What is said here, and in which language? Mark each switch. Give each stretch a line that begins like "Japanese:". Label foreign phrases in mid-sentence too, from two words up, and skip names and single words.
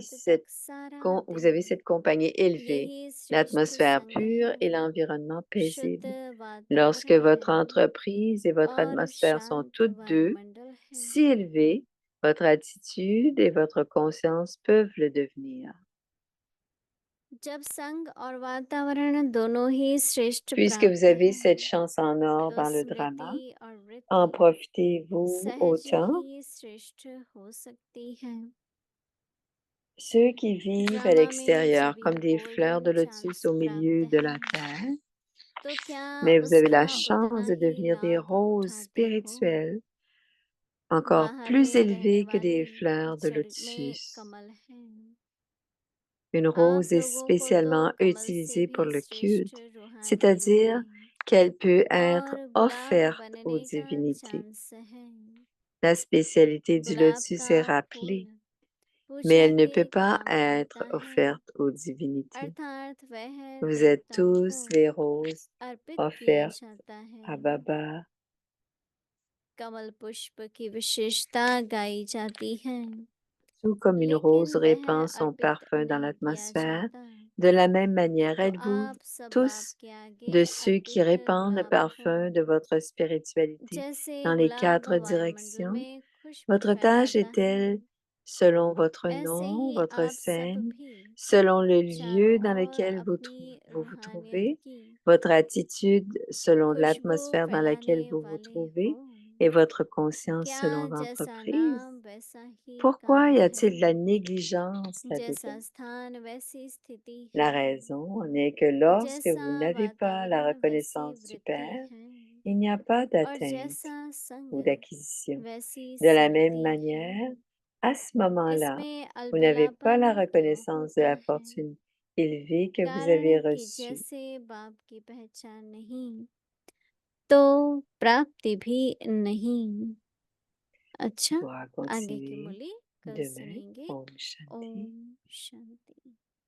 Hindi: रात तक सारा
French: vous
Hindi: दिन
French: avez cette compagnie élevée,
Hindi: यही श्रेष्ठ
French: l'atmosphère
Hindi: संग
French: pure
Hindi: है।
French: et l'environnement
Hindi: शुद्ध
French: paisible. Lorsque
Hindi: वातावरण
French: votre
Hindi: है
French: entreprise et votre
Hindi: और
French: atmosphère sont
Hindi: शांत
French: toutes deux
Hindi: वायुमंडल है।
French: si élevées, Votre attitude et votre conscience peuvent le devenir.
Hindi: जब संग और वातावरण दोनों ही श्रेष्ठ
French: Puisque vous
Hindi: प्राप्त
French: avez
Hindi: हैं,
French: cette chance en or
Hindi: तो
French: dans le drama,
Hindi: स्मृति और
French: en
Hindi: वृत्ति
French: profitez-vous
Hindi: सहज
French: autant?
Hindi: ही श्रेष्ठ हो सकती है।
French: Ceux qui vivent à
Hindi: ड्रामा में
French: l'extérieur
Hindi: सभी
French: comme des fleurs
Hindi: गोल्डन
French: de lotus
Hindi: चांस
French: au milieu
Hindi: प्राप्त
French: de la
Hindi: हैं,
French: terre,
Hindi: तो क्या
French: mais vous avez
Hindi: उसका
French: la
Hindi: उतना
French: chance de
Hindi: ही
French: devenir des
Hindi: लाभ
French: roses
Hindi: उठाते हो?
French: spirituelles encore
Hindi: बाहर
French: plus
Hindi: में रहने
French: élevées que
Hindi: वाली
French: des fleurs de
Hindi: जड़ में
French: lotus.
Hindi: कमल है।
French: Une
Hindi: आप
French: rose est
Hindi: लोगों को तो
French: spécialement
Hindi: कमल से
French: utilisée pour
Hindi: भी
French: le
Hindi: श्रेष्ठ
French: culte,
Hindi: रूहानी
French: c'est-à-dire
Hindi: रूपें
French: qu'elle peut être
Hindi: और गुलाब
French: offerte aux
Hindi: बनने का
French: divinités.
Hindi: चांस है।
French: La spécialité du
Hindi: गुलाब
French: lotus
Hindi: का
French: est
Hindi: फूल
French: rappelée, mais
Hindi: पूजा
French: elle ne
Hindi: के
French: peut pas
Hindi: काम
French: être
Hindi: आता है,
French: offerte aux divinités.
Hindi: अर्थात वह
French: Vous êtes
Hindi: देवताओं को
French: tous les roses
Hindi: अर्पित किया
French: offertes
Hindi: जाता है।
French: à Baba.
Hindi: कमल पुष्प की विशेषता गाई जाती है,
French: Tout comme une rose
Hindi: लेकिन वह
French: répand son
Hindi: अर्पित
French: parfum dans
Hindi: नहीं किया
French: l'atmosphère,
Hindi: जाता।
French: de la même manière,
Hindi: तो
French: êtes-vous
Hindi: आप सब बाप
French: tous
Hindi: के
French: de
Hindi: आगे
French: ceux qui
Hindi: अर्पित
French: répandent le
Hindi: गुलाब हो।
French: parfum de votre spiritualité
Hindi: जैसे
French: dans les
Hindi: गुलाब
French: 4
Hindi: वायुमंडल
French: directions?
Hindi: में खुशबू
French: Votre tâche
Hindi: फैलाता है,
French: est-elle, selon votre
Hindi: ऐसे
French: nom,
Hindi: ही
French: votre
Hindi: आप सब
French: scène,
Hindi: भी
French: selon le
Hindi: चारों
French: lieu dans
Hindi: ओर
French: lequel
Hindi: अपनी
French: vous vous
Hindi: रूहानियत
French: trouvez,
Hindi: की
French: votre attitude selon
Hindi: खुशबू
French: l'atmosphère dans
Hindi: फैलाने
French: laquelle vous vous
Hindi: वाले हो?
French: trouvez et votre conscience
Hindi: क्या
French: selon
Hindi: जैसा
French: l'entreprise?
Hindi: नाम वैसा ही
French: Pourquoi y
Hindi: काम है,
French: a-t-il de la négligence
Hindi: जैसा
French: là-dedans?
Hindi: स्थान वैसी स्थिति
French: La
Hindi: है,
French: raison en est que lorsque
Hindi: जैसा
French: vous n'avez pas la
Hindi: वातावरण वैसी
French: reconnaissance du
Hindi: वृत्ति
French: Père,
Hindi: है,
French: il n'y a pas
Hindi: और
French: d'atteinte
Hindi: जैसा
French: ou
Hindi: संग
French: d'acquisition.
Hindi: वैसी
French: De la même
Hindi: स्मृति है।
French: manière, à ce moment-là,
Hindi: इसमें
French: vous n'avez pas la
Hindi: अलबेलापन तो
French: reconnaissance de
Hindi: होता
French: la
Hindi: है,
French: fortune élevée que vous avez
Hindi: कारण कि
French: reçue.
Hindi: जैसे बाप की पहचान नहीं, तो प्राप्ति भी नहीं। अच्छा,
French: Pourra
Hindi: आगे की
French: continuer
Hindi: मूली कल
French: demain.
Hindi: सुनेंगे। ओम शांति. ओम शांति।